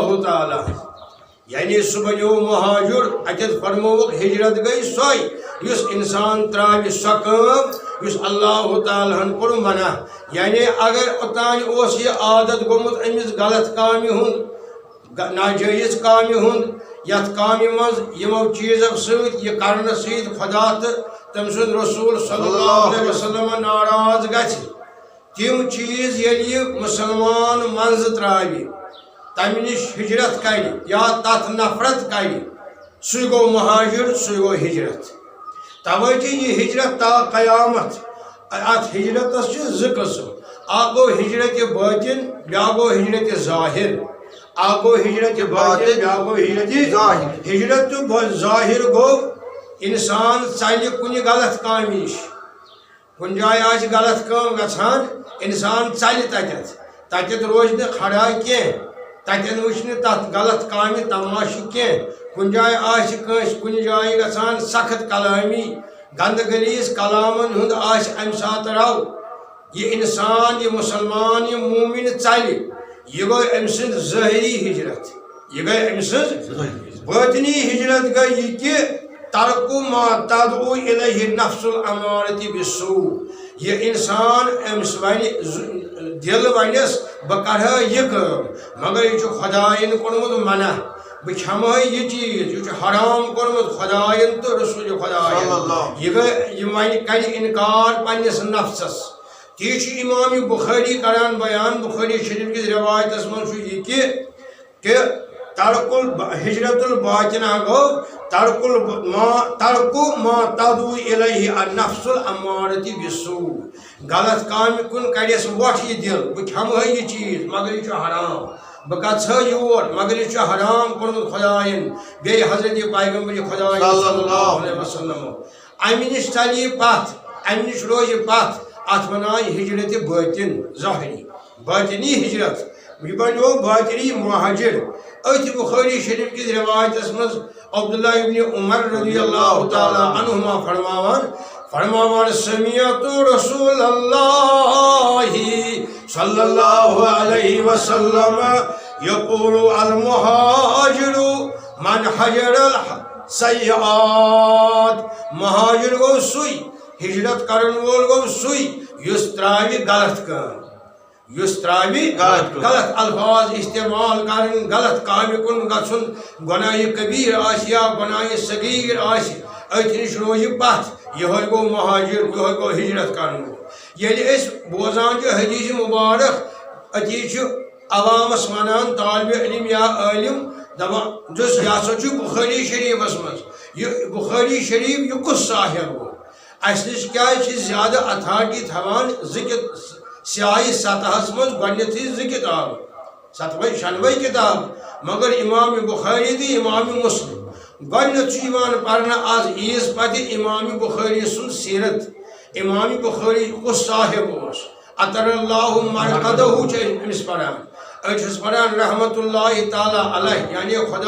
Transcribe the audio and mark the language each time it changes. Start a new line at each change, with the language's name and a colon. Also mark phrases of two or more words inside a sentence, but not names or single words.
Kashmiri: تعالی یعنی سہ بنو مہاجر اتت فرموک ہجرت گئی سوئی یس انسان تراوی سہ کام یس اللہ تعالی ہن کور منع یعنی اگر اوتان اوس یہ عادت گومت امس غلط کامہ ہند ناجائز کامہ ہند یت کامہ مز یمو چیزو ست یہ کرنے ست خدا تو تم سند رسول
Arabic: صلی اللہ علیہ وسلم
Kashmiri: ناراض گژھِ تم چیز یلی مسلمان منز تراوی تمہ نش ہجرت کر یا تت نفرت کر سہ گو مہاجر سہ گو ہجرت توجہ یہ ہجرت تا قیامت ات ہجرتس زٕ قسم اکھ گو ہجرت باطن بیاکھ گو ہجرت ظاہر اکھ گو ہجرت باطن بیاکھ گو ہجرت ظاہر ہجرت ظاہر گو انسان ژلہِ کُنہِ غلط کامہِ نِش کُنہِ جایہِ آسہِ غلط کٲم گژھان انسان ژلہِ تتٮ۪تھ روزِ نہٕ کھڑا کینٛہہ تتٮ۪ن وٕچھِ نہٕ تتھ غلط کامہِ تماشہٕ کینٛہہ کُنہِ جایہِ آسہِ کٲنٛسہِ کُنہِ جایہِ گژھان سخت کلامی گندٕ گلیٖز کلامن ہُنٛد آسہِ امہِ ساتہٕ رو یہ انسان یہ مسلمان یہ مومن ژلہِ یہ گوٚو أمۍ سٕنٛز ظٲہری ہجرت یہ گٔے أمۍ سٕنٛز باطنی ہجرت گٔے یہ کہِ
Arabic: ترکو ما تدعو الیہ نفس الامارۃ بالسوء
Kashmiri: یہ انسان امس ون دل ونس بہ کرہا یہ کام مگر یہ خدائن کورمت منع بہ کھمہا یہ چیز یہ حرام کورمت خدائن تو رسول خدائن یہ ون کر انکار پنس نفسس تی امام بخاری کران بیان بخاری شریف کس روایتس من یہ کہ
Arabic: ترک ہجرت الباطنہ
Kashmiri: گو ترک
Arabic: ما تدعو الیہ النفس الامارۃ بالسوء
Kashmiri: غلط کام کن کڑیس وٹھ یہ دل بہ کھمہا یہ چیز مگر یہ حرام بہ گژھا یور مگر یہ حرام کورمت خدائن بیٚیہِ حضرت پیغمبر خدا
Arabic: صلی اللہ علیہ
Kashmiri: وسلم امہ نش ژلہِ پتھ امہ نش روزِ پتھ ات ونان ہجرت باطن ظاہری باطنی ہجرت یہ بنو باطنی مہاجر ات بخاری شریف کس روایتس مز عبداللہ ابن عمر
Arabic: رضی اللہ تعالی عنہما
Kashmiri: فرماوان
Arabic: سمعت رسول اللہ صلی اللہ علیہ وسلم یقول المہاجر من حجر
Kashmiri: السیئات مہاجر گو سوئی ہجرت کرن وول گو سوئی یس تراوی غلط کام یس تراوی غلط الفاظ استعمال کرن غلط کامہ کن گژھن گناہ کبیر آسہِ یا گناہ صغیر آسہِ اتھ نش روزِ پتھ یہ گو مہاجر یہ گو ہجرت کرن ییٚلہِ أسۍ بوزان چھِ حدیث مبارک اتی چھُ عوامس ونان طالب علم یا عالم دپان جس یہ ہسا چھُ بخاری شریفس مز یہ بخاری شریف یہ کس صاحب گو اس نش کیا زیادہ اتھارٹی تھوان سیاہی سطحس مز گۄڈنیتھٕے زٕ کتاب شنوے کتاب مگر امام بخاری تہٕ امام مسلم گۄڈنیتھ چھُ یِوان پرنہٕ آز عیٖذ پتہٕ امام بخاری سُنٛد سیرت امام بخاری کُس صاحب اوس
Arabic: اطر اللہ مرقدہ
Kashmiri: چھِ أمِس پران أڑۍ چھِس پران
Arabic: رحمت اللہ تعالیٰ علیہ
Kashmiri: یعنی خدا